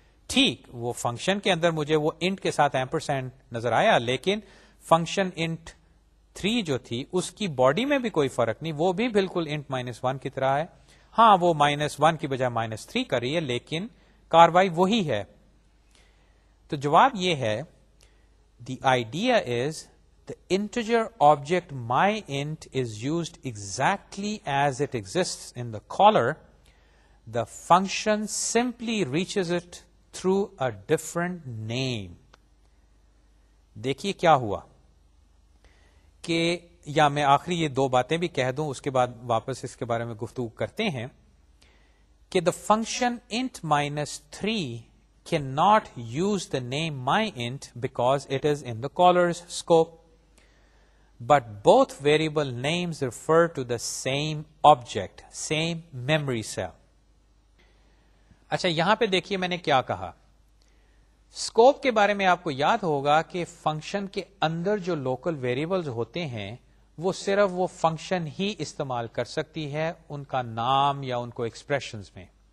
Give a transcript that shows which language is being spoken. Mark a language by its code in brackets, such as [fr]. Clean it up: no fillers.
[ur] ٹھیک، وہ فنکشن کے اندر مجھے وہ انٹ کے ساتھ ایمپرسینڈ نظر آیا، لیکن فنکشن انٹ 3 جو تھی اس کی باڈی میں بھی کوئی فرق نہیں، وہ بھی بالکل انٹ -1 کی طرح ہے. ہاں وہ -1 کی بجائے -3 کر رہی ہے، لیکن کاروائی وہی ہے. تو جواب یہ ہے [en] The idea is the integer object myInt is used exactly as it exists in the caller. The function simply reaches it through a different name. [ur] دیکھیے کیا ہوا کہ، یا میں آخری یہ 2 باتیں بھی کہہ دوں، اس کے بعد واپس اس کے بارے میں گفتگو کرتے ہیں کہ [en] the function int -3 cannot use the name myInt because it is in the caller's scope. But both variable names refer to the same object, same memory cell. [ur] اچھا یہاں پہ دیکھیے میں نے کیا کہا. اسکوپ کے بارے میں آپ کو یاد ہوگا کہ فنکشن کے اندر جو لوکل ویریبلز ہوتے ہیں وہ صرف وہ فنکشن ہی استعمال کر سکتی ہے ان کا نام یا ان کو ایکسپریشنز میں.